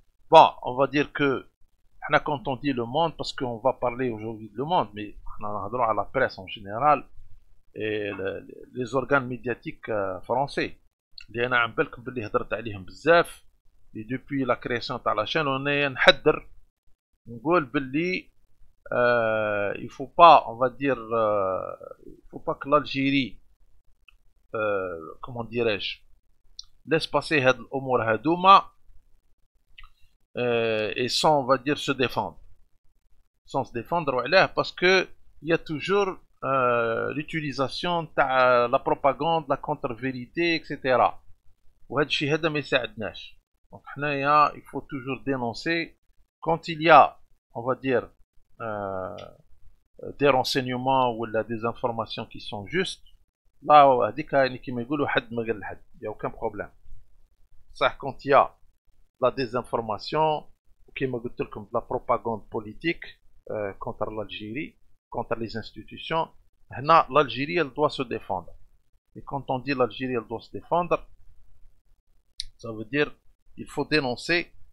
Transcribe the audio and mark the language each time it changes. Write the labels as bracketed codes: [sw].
[fr] Bon, on va dire que quand on dit Le Monde, parce qu'on va parler aujourd'hui de Le Monde, mais on a droit à la presse en général et les organes médiatiques français. [ar] اللي انا عم بالكم باللي هضرت عليهم بزاف. [fr] Et depuis la création de la chaîne, on est [ar] نحذر نقول باللي [fr] il faut pas, on va dire, il faut pas que l'Algérie, comment dirais-je, laisse passer [ar] هاد الامور هادوما [fr] et sans, on va dire, se défendre. Sans se défendre, parce que il y a toujours l'utilisation de la propagande, la contre-vérité, etc. [ar] وهذا الشيء هذا ما يساعدناش. [fr] Donc [ar] حنايا [fr] il faut toujours dénoncer quand il y a, on va dire, des renseignements ou des informations qui sont justes. Là [ar] هذيك يعني كيما يقولوا حد ما قال لحد, [fr] il y a aucun problème. [ar] صح [fr] quand il y a la désinformation, [ar] كيما قلت لكم [fr] de la propagande politique contre l'Algérie, contre les institutions, l'Algérie elle doit se défendre. Et quand on dit l'Algérie elle doit se défendre, ça veut dire il faut dénoncer.